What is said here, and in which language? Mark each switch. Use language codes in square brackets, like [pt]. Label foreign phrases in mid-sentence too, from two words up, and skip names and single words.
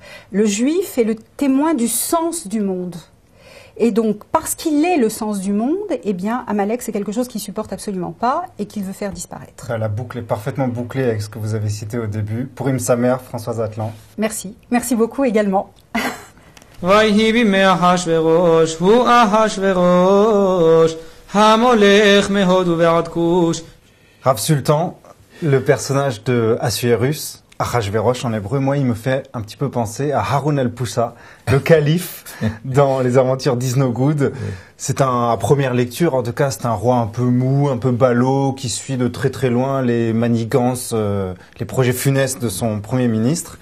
[fr] Le juif est le témoin du sens du monde. Et donc, parce qu'il est le sens du monde, eh bien, Amalek, c'est quelque chose qu'il supporte absolument pas et qu'il veut faire disparaître. La boucle est parfaitement bouclée avec ce que vous avez cité au début. Purim Samer, Françoise Atlan. Merci. Merci beaucoup également. [he] ויהי בימי אחשוורוש, הוא אחשוורוש, המולך מהודו ועד כוש. [fr] Rav Sultan, le personnage de Assuérus, Achashverosh en hébreu, moi il me fait un petit peu penser à Haroun el-Poussa, le calife dans les aventures d'Isnogoud. C'est à première lecture, en tout cas, c'est un roi un peu mou, un peu ballot, qui suit de très très loin les manigances, les projets funestes de son premier ministre.